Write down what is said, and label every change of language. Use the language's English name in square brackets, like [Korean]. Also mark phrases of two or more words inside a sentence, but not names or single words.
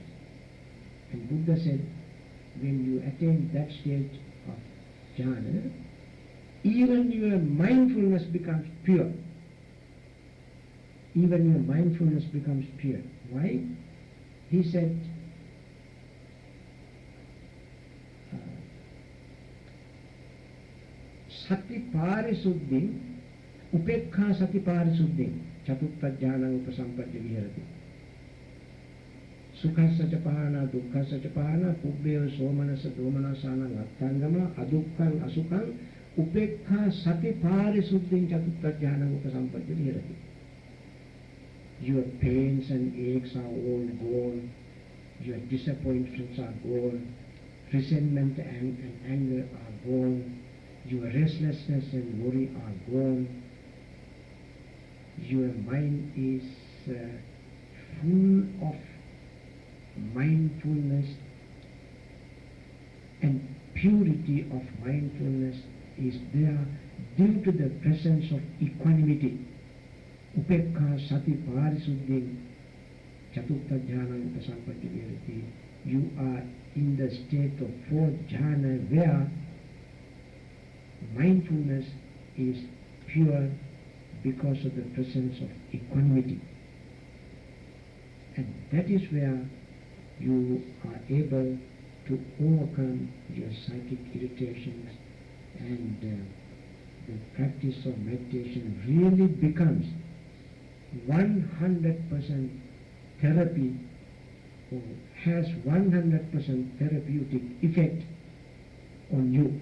[English] And Buddha said, when you attain that stage of jhana, even your mindfulness becomes pure. Even your mindfulness becomes pure. Why? He said, [Pali] sati parisuddhi, upekha sati parisuddhi, chatutta jhanam upasampadya viharati. Sukhassa ca pahana, dukkhassa ca pahana, pubbeva somanasa domanasana attangama, adukkhaṃ asukhaṃ, upekha sati parisuddhiṃ chatutta jhanam upasampadya viharati. [English] Your pains and aches are all gone, your disappointments are gone, resentment and anger are gone, your restlessness and worry are gone, your mind is full of mindfulness, and purity of mindfulness is there due to the presence of equanimity. [Pali] Upekha sati parisuddhi chatutta jhana upasampadya viharati. [English] You are in the state of 4th jhana where mindfulness is pure because of the presence of equanimity. And that is where you are able to overcome your psychic irritations, and the practice of meditation really becomes 100% therapy, or has 100% therapeutic effect on you.